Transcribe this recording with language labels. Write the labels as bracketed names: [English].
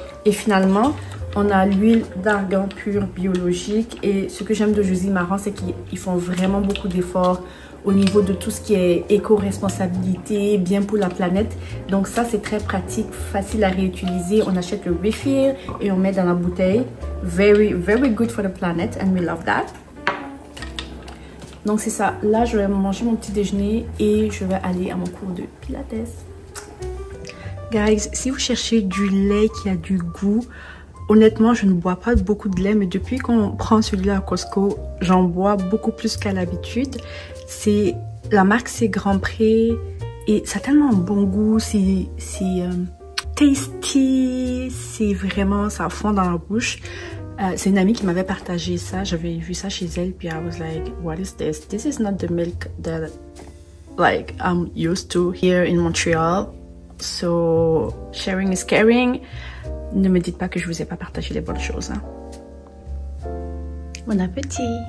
[French] Et finalement, on a l'huile d'argan pur biologique. Et ce que j'aime de Josie Maran, c'est qu'ils font vraiment beaucoup d'efforts au niveau de tout ce qui est éco-responsabilité, bien pour la planète. Donc ça, c'est très pratique, facile à réutiliser. On achète le refill et on met dans la bouteille. [English] Very, very good for the planet and we love that. [French] Donc c'est ça. Là, je vais manger mon petit déjeuner et je vais aller à mon cours de pilates. Guys, si vous cherchez du lait qui a du goût, honnêtement, je ne bois pas beaucoup de lait, mais depuis qu'on prend celui-là à Costco, j'en bois beaucoup plus qu'à l'habitude. C'est la marque, c'est Grand Pré et ça a tellement un bon goût, c'est tasty, c'est vraiment, ça fond dans la bouche. C'est une amie qui m'avait partagé ça, j'avais vu ça chez elle, puis [English] I was like, what is this? This is not the milk that like I'm used to here in Montreal. So, sharing is caring. [French] Ne me dites pas que je vous ai pas partagé les bonnes choses. Hein. Bon appétit.